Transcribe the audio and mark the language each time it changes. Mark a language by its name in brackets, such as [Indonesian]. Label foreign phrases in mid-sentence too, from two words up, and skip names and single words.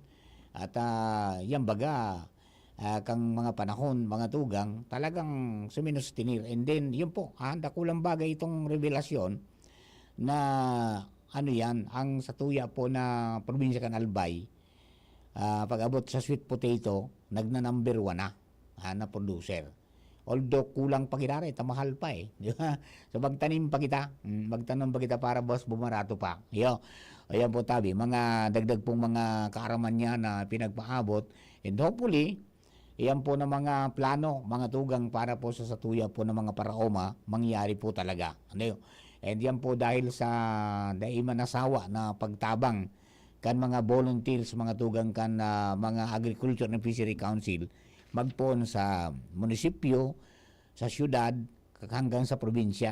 [Bikol] At yan baga kang mga panahon, mga tugang, talagang suminustinir. And then yun po, dakulang bagay itong revelasyon na ang satuya po na probinsya kan Albay, pag-abot sa [English] sweet potato, [Bikol] nagna-number 1 na producer. Although kulang pa kita rin, tamahal pa di ba? So magtanim pa kita para boss bumarato pa. Ayan po tabi, mga dagdag pong mga kaaraman niya na pinagpaabot, [English] and hopefully, [Bikol] iyan po na mga plano, mga tugang para po sa satuya po ng mga paraoma, mangyari po talaga. And yan po dahil sa daiman asawa na pagtabang kan mga volunteers, mga tugang kan mga Agriculture and Fishery Council, magpon sa munisipyo, sa syudad, hanggang sa probinsya.